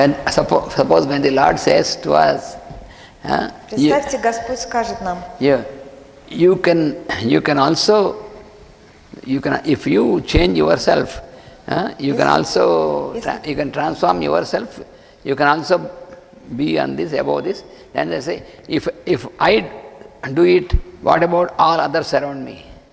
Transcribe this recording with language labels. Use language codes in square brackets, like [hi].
[en] Suppose when the Lord says to us, [ru] представьте, Господь скажет нам, [en] you can also You can, if you change yourself, you can also you can transform yourself. You can also be on this, above this. Then they say, if I do it, what about all others around me?